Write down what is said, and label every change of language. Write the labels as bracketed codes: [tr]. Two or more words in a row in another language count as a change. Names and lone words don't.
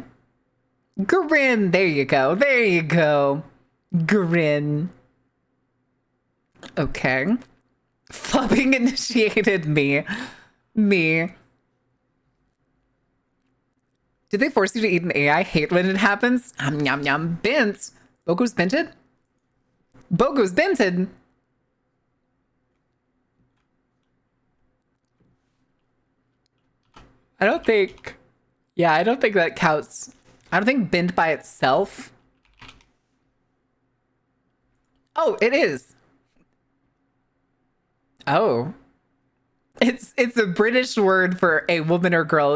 [en] Grin. There you go. There you go. Grin. Okay. Flubbing initiated me. Me. Did they force you to eat an AI? I hate when it happens. Yum yum. Bint. Bogo's binted? Bogo's binted. I don't think that counts. I don't think bint by itself. Oh, it is. Oh. It's a British word for a woman or girl.